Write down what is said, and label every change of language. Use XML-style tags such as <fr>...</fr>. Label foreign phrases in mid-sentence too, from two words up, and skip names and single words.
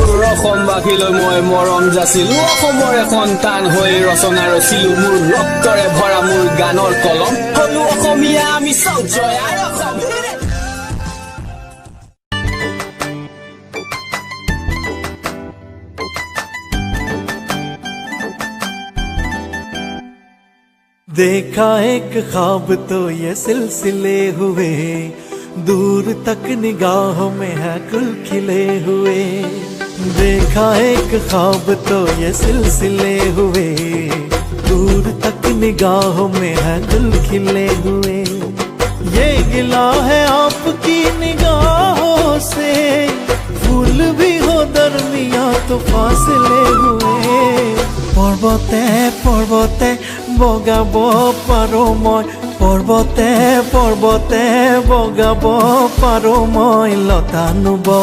<as>অসমবাসীলৈ মই মৰম যাচিলো অসমৰে সন্তান হৈ ৰচনা ৰচিলো মোৰ ৰক্তৰে ভৰা মোৰ গানৰ কলম হলো অসমীয়া আমি চব জয় আই অসম</as> <hi>देखा एक ख्वाब तो ये सिलसिले हुए दूर तक निगाहों में है गुल खिले हुए देखा एक ख्वाब तो ये सिलसिले हुए दूर तक निगाहों में है गुल खिले हुए ये गिला है आपकी निगाहों से फूल भी हो दरमिया तो फासले हुए</hi> <as>পৰ্বতে পৰ্বতে বগাব পাৰো মই পৰ্বতে পৰ্বতে বগাব পাৰো মই লতানো</as>